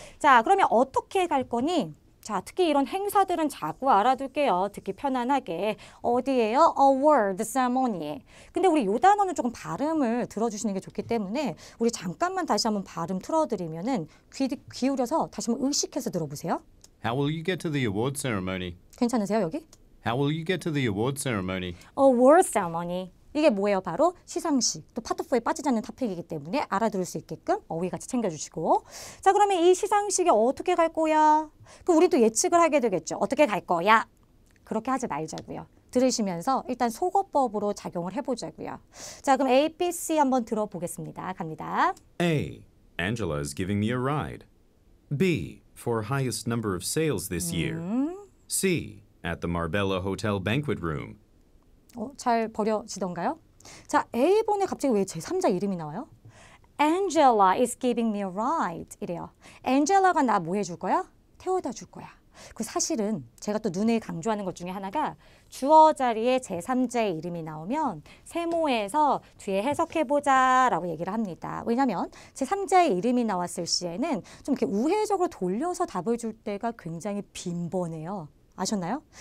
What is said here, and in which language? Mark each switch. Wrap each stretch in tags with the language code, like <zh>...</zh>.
<ko>자, 그러면 어떻게 갈 거니? 자, 특히 이런 행사들은 자꾸 알아둘게요. 듣기 편안하게. 어디예요? award ceremony. 근데 우리 요 단어는 조금 발음을 들어주시는 게 좋기 때문에 우리 잠깐만 다시 한번 발음 틀어드리면은 귀 기울여서 다시 한번 의식해서 들어보세요.</ko> <en>How will you get to the award ceremony?</en> <ko>괜찮으세요, 여기?</ko> <en>How will you get to the award ceremony?</en> <ko>award ceremony. 이게 뭐예요? 바로 시상식. 또 파트 4에 빠지지 않는 토픽이기 때문에 알아들을 수 있게끔 어휘 같이 챙겨주시고. 자, 그러면 이 시상식에 어떻게 갈 거야? 그럼 우리 또 예측을 하게 되겠죠. 어떻게 갈 거야? 그렇게 하지 말자고요. 들으시면서 일단 속어법으로 작용을 해보자고요. 자, 그럼 A, B, C 한번 들어보겠습니다. 갑니다.</ko> <en>A. Angela is giving me a ride. B. For highest number of sales this year. C. At the Marbella Hotel banquet room.</en> <ko>잘 버려지던가요? 자, A번에 갑자기 왜 제3자 이름이 나와요?</ko> <en>Angela is giving me a ride</en> <ko>이래요. Angela가 나 뭐 해줄 거야? 태워다 줄 거야. 그 사실은 제가 또 눈에 강조하는 것 중에 하나가 주어 자리에 제3자의 이름이 나오면 세모에서 뒤에 해석해보자 라고 얘기를 합니다. 왜냐하면 제3자의 이름이 나왔을 시에는 좀 이렇게 우회적으로 돌려서 답을 줄 때가 굉장히 빈번해요. 아셨나요?</ko>